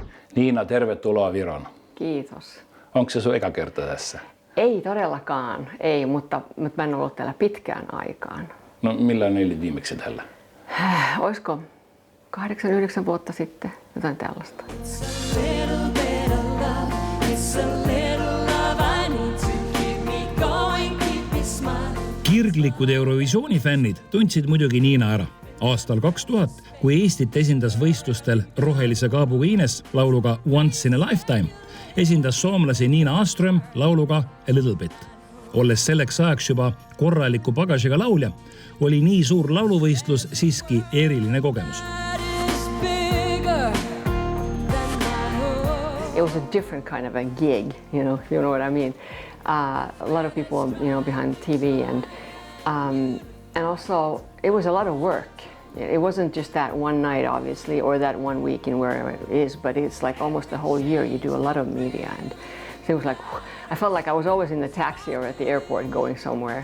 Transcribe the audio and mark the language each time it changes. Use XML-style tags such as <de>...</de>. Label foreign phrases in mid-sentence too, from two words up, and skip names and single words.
<fi>Niina, tervetuloa Viroon. Kiitos. Onko se sun eka kerta tässä? Ei todellakaan, ei, mutta mä en ollut täällä pitkään aikaan. No milloin olit viimeksi täällä? Olisiko 8-9 vuotta sitten, jotain tällaista.</fi> <et>Kirglikud Eurovisiooni fännid tundsid muidugi Niina ära. Aastal 2000, kui Eestit esindas võistlustel Rohelise kaabuga Ines lauluga Once in a Lifetime, esindas soomlasi Niina Åström lauluga A Little Bit. Olles selleks ajaks juba korraliku pagasiga laulja, oli nii suur lauluvõistlus siiski eriline kogemus.</et> <en>It was a different kind of a gig, you know what I mean. A lot of people, behind TV, and also it was a lot of work. It wasn't just that one night, obviously, or that 1 week in wherever it is, but it's like almost the whole year you do a lot of media, and so it was like I felt like I was always in the taxi or at the airport going somewhere.</en>